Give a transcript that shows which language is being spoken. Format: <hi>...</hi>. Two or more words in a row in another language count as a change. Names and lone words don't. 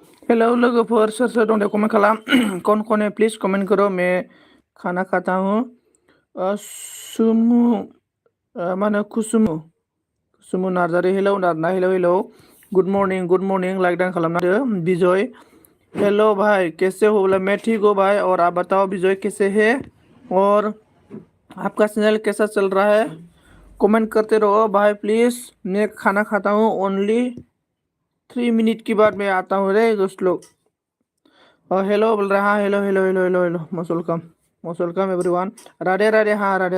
<brx>हेलो लोगोफोर सोर सोर दं दे कमेन्ट खालाम</brx> <hi>कौन कौन है प्लीज़ कमेन्ट करो मैं खाना खाता हूँ</hi> <brx>सुमु मा होनो</brx> <hi>कुसुमु नार्जारि</hi> <en>hello hello good morning</en> <brx>लाइक डान खालामना होदो</brx> <hi>बिजय हेलो भाई कैसे हो बोला मैं ठीक हूँ भाई और आप बताओ विजय कैसे है और आपका चैनल कैसा चल रहा है कमेंट करते रहो भाई प्लीज़ मैं खाना खाता हूँ ओनली 3 मिनट के बाद मैं आता हूँ रे दोस्त लोग हेलो बोल रहा हाँ हेलो</hi> <en>most welcome everyone</en> <hi>राधे राधे हाँ</hi>